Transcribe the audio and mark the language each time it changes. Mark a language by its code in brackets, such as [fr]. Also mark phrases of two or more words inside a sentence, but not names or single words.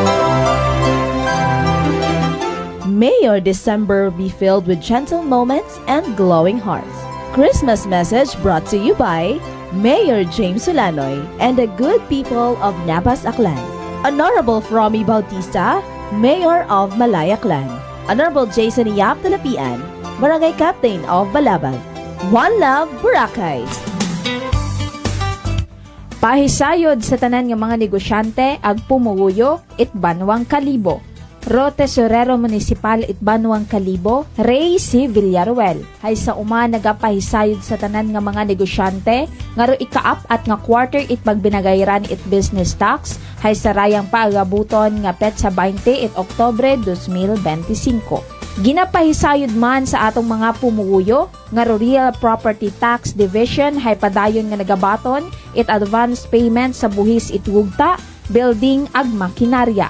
[en] May your December be filled with gentle moments and glowing hearts. Christmas message brought to you by Mayor James Solanoy and the good people of Nabas Aklan. Honorable Fromy Bautista, Mayor of Malaya Clan. Honorable Jason Yap Talapian, Barangay Captain of Balabag. One Love, Boracay. [akl] Pahisayod sa tanan nga mga negosyante ag pumuguyo it Banwang Kalibo. Ro Tesorero Municipal it Banwang Kalibo, Ray C. Villaruel. Hay sa uma nagapahisayod sa tanan nga mga negosyante, nga ro ikaap at nga quarter it pagbinagayran it business tax, hay sa rayang paagabuton nga petsa 20 it Oktobre 2025. Ginapahisayod man sa atong mga pumuyo, nga ro Real Property Tax Division hay padayon nga nagabaton it advance payment sa buhis it wugta, building ag makinarya.